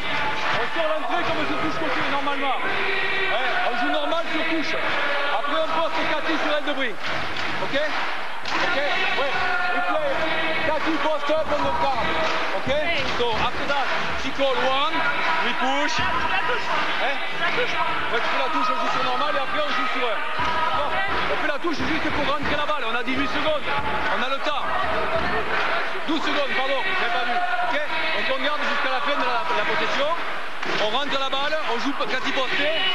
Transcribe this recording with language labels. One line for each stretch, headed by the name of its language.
French: On sort l'entrée comme je touche côté normalement. Ouais, on joue normal sur touche. Après on poste Cathy sur elle de bris. Ok? Ok? Ouais.
English: We play Cathy post up on the card. Ok? So after that, she call one, we push.
French: Ouais, tu fais la touche, on joue sur normal et après on joue sur un. D'accord? On fait la touche juste pour rentrer la balle. On a 18 secondes. On a le temps. 12 secondes, pardon, j'ai pas vu. Ok? Donc on garde jusqu'à la fin de la possession. On rentre la balle, on joue Cathy posté.